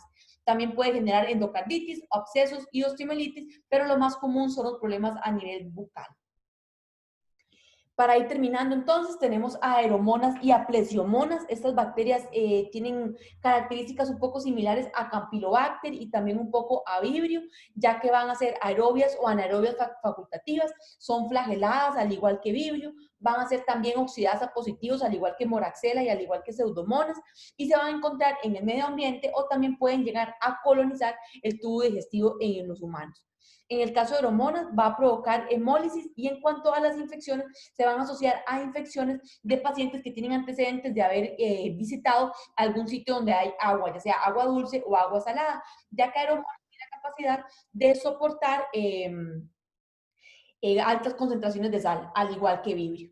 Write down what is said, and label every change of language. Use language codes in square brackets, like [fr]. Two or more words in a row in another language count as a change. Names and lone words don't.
[es] También puede generar endocarditis, abscesos y osteomielitis, pero lo más común son los problemas a nivel bucal. Para ir terminando, entonces, tenemos a aeromonas y a plesiomonas. Estas bacterias tienen características un poco similares a Campylobacter y también un poco a Vibrio, ya que van a ser aerobias o anaerobias facultativas, son flageladas al igual que Vibrio, van a ser también oxidasa positivos al igual que Moraxella y al igual que Pseudomonas, y se van a encontrar en el medio ambiente o también pueden llegar a colonizar el tubo digestivo en los humanos. En el caso de hormonas, va a provocar hemólisis y en cuanto a las infecciones, se van a asociar a infecciones de pacientes que tienen antecedentes de haber visitado algún sitio donde hay agua, ya sea agua dulce o agua salada, ya que hormonas tiene la capacidad de soportar altas concentraciones de sal, al igual que vibrio.